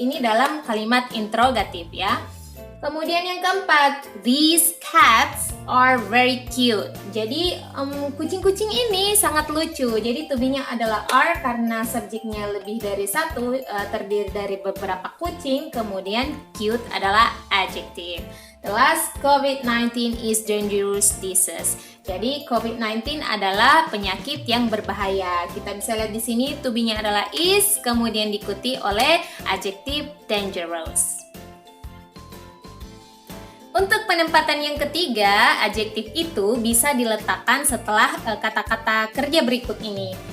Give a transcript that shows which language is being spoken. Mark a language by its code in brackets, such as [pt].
[id] Ini dalam kalimat interrogatif ya. Kemudian yang keempat, [en] these cats are very cute. [id] Jadi kucing-kucing ini sangat lucu. Jadi to be-nya adalah are karena subjeknya lebih dari satu, terdiri dari beberapa kucing. Kemudian cute adalah adjective. [en] The last, COVID-19 is dangerous disease. [id] Jadi COVID-19 adalah penyakit yang berbahaya. Kita bisa lihat di sini to be-nya adalah is, kemudian diikuti oleh adjective dangerous. Untuk penempatan yang ketiga, adjektif itu bisa diletakkan setelah kata-kata kerja berikut ini.